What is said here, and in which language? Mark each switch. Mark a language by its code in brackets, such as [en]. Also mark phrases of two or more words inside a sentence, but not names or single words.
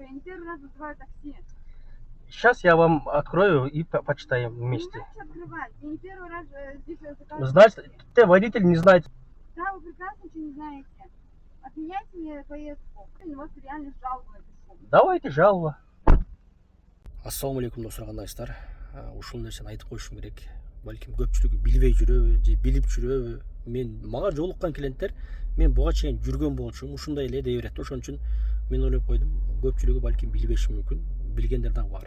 [ru] Я не первый раз вызываю такси. Сейчас я вам открою и почитаем Не вместе. знаете открывать. Я не первый раз здесь заказываю. Значит, ты водитель не знает. Да, вы прекрасно ничего не знаете. Отменяйте мне поездку. Я на вас реально жалобу напишу. Давайте жалоба. [ky] Ассалаумалейкум достар, кандайсыздар? Ушул нерсени айтып коюшум керек. Балким көпчүлүгү билбей жүрөбү же билип жүрөбү. Мага жолуккан клиенттер мен буга чейин жүргөн болчумун, ушундай эле дей берет. Ошон үчүн мен ойлоп койдум, көпчүлүгү балким билбеши мүмкүн, билгендер дагы бар.